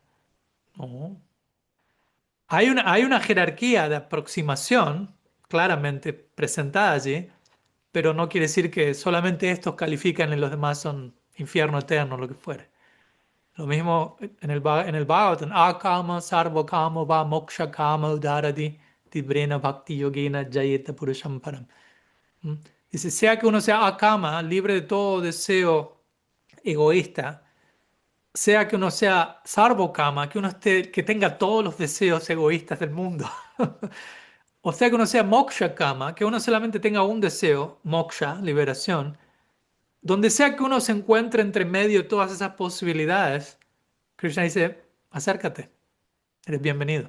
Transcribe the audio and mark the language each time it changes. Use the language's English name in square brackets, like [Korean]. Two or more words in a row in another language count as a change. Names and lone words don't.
[Spanish] No. Hay una jerarquía de aproximación claramente presentada allí, pero no quiere decir que solamente estos califican y los demás son infierno eterno, lo que fuere. Lo mismo en en el Bhagavatam, [Sanskrit] अकाम सर्व काम वा मोक्ष काम उदारधी तीव्रेण भक्ति योगेन यजेत पुरुषं परम्. [Spanish] ¿Mm? Dice, sea que uno sea akama, libre de todo deseo egoísta, sea que uno sea sarvokama, que uno esté, que tenga todos los deseos egoístas del mundo, o sea que uno sea [Sanskrit] मोक्ष काम, [Spanish] que uno solamente tenga un deseo, moksha, liberación, donde sea que uno se encuentre entre medio de todas esas posibilidades, Krishna dice, acércate, eres bienvenido.